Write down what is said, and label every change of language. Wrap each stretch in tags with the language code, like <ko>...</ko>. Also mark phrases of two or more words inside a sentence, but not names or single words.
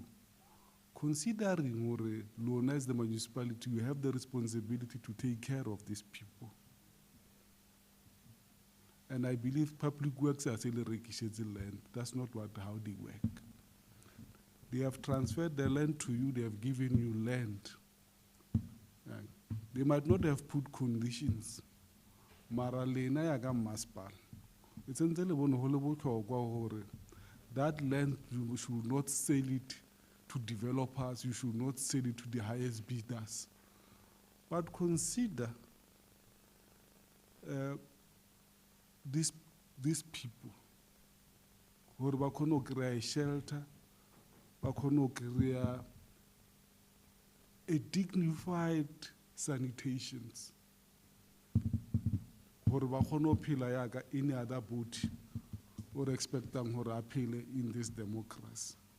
<en>Considering Lona as the municipality, you have the responsibility to take care of these people. And I believe Public Works are selling land. That's not how they work. They have transferred the land to you, they have given you land. They might not have put conditions.</en> <nso>Mara lena ya ga masipala.</nso> <en>It's that land, you should not sell it to developers, you should not sell it to the highest bidders. But consider these people who are going to create a shelter, are going to create a dignified sanitations, who are going to pay any other body or expecting who are in this democracy.</en>